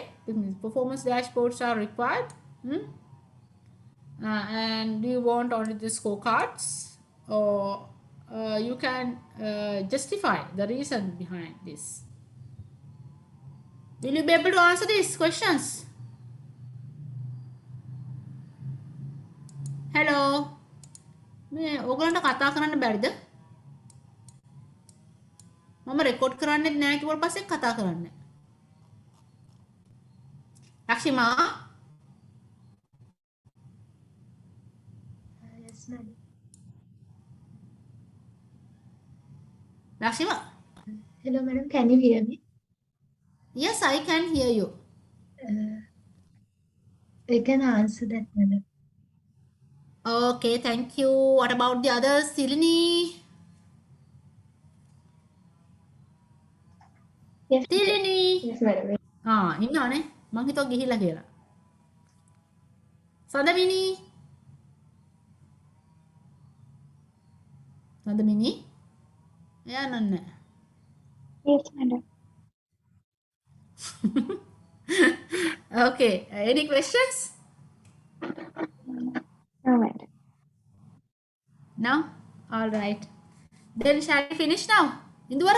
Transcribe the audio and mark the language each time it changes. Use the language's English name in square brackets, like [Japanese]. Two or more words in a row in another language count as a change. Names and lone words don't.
[English] That means performance dashboards are required. And do you want only the scorecards, or you can justify the reason behind this? Will you be able to answer these questions? Hello. [Sinhala] මේ ඕගලන්ට කතා කරන්න බැරිද? මම රෙකෝඩ් කරන්නෙත් නෑ කිව්වට පස්සේ කතා කරන්නේ. ලක්ෂිමා [English] Yes, madam. ලක්ෂිමා Hello, madam. Can you hear me? yes I can hear you. I can answer that, madam. Okay, thank you. What about the others? Silini? Yes, Silini? yes, madam. [Sinhala] ඉන්නවනේ. මං හිතුවා ගිහිල්ලා කියලා. සඳමිනි? සඳමිනි? එයා නන්නේ. [English] Yes, madam. Okay, any questions? No, madam. No? All right. Then shall we finish now? Induvara?